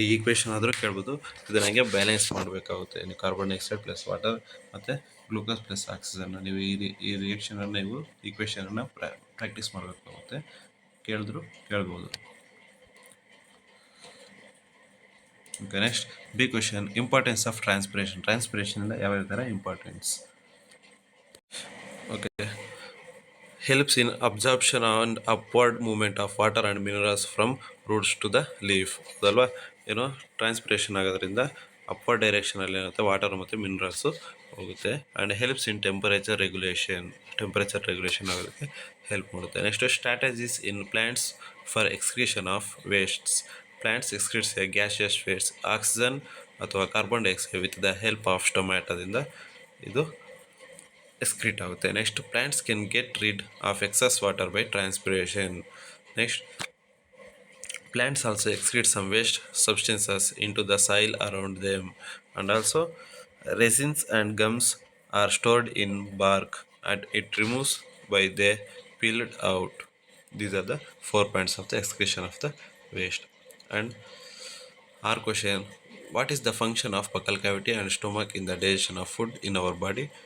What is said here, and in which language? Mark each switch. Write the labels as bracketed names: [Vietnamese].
[Kannada] ಈ ಈಕ್ವೇಷನ್ ಆದರೂ ಕೇಳ್ಬೋದು. ಇದನ್ನ ಹಂಗೆ ಬ್ಯಾಲೆನ್ಸ್ ಮಾಡಬೇಕಾಗುತ್ತೆ. ನೀವು ಕಾರ್ಬನ್ ಡೈಆಕ್ಸೈಡ್ ಪ್ಲಸ್ ವಾಟರ್ ಮತ್ತು ಗ್ಲೂಕೋಸ್ ಪ್ಲಸ್ ಆಕ್ಸಿಜನ್, ನೀವು ಈ ರಿಯಾಕ್ಷನನ್ನು ನೀವು ಈಕ್ವೇಷನನ್ನು ಪ್ರಾಕ್ಟೀಸ್ ಮಾಡಬೇಕಾಗುತ್ತೆ. ಕೇಳಿದ್ರು ಕೇಳ್ಬೋದು. [English] Okay, next B question, importance of transpiration. [Kannada] ಟ್ರಾನ್ಸ್ಪಿರೇಷನಿಂದ ಯಾವ ಥರ importance? [English] Okay, helps in absorption and upward movement of water and minerals from roots to the leaf. [Kannada] ಅದಲ್ವಾ, ಏನೋ ಟ್ರಾನ್ಸ್ಪಿರೇಷನ್ ಆಗೋದ್ರಿಂದ ಅಪ್ವರ್ಡ್ ಡೈರೆಕ್ಷನಲ್ಲಿ ಏನಾಗುತ್ತೆ, ವಾಟರ್ ಮತ್ತು ಮಿನರಲ್ಸು ಹೋಗುತ್ತೆ. [English] and helps in temperature regulation [Kannada] ಆಗೋದಕ್ಕೆ help ಮಾಡುತ್ತೆ. [English] Next, strategies in plants for excretion of wastes. Plants excretes a gaseous waste oxygen ಅಥವಾ carbon dioxide with the help of [Kannada] ಸ್ಟೊಮ್ಯಾಟೋದಿಂದ ಇದು excrete ಆಗುತ್ತೆ. [English] Next, plants can get rid of excess water by transpiration. Next, plants also excrete some waste substances into the soil around them, and also resins and gums are stored in bark and it removes by they peeled out. These are the 4 points of the excretion of the waste. And our question, what is the function of buccal cavity and stomach in the digestion of food in our body?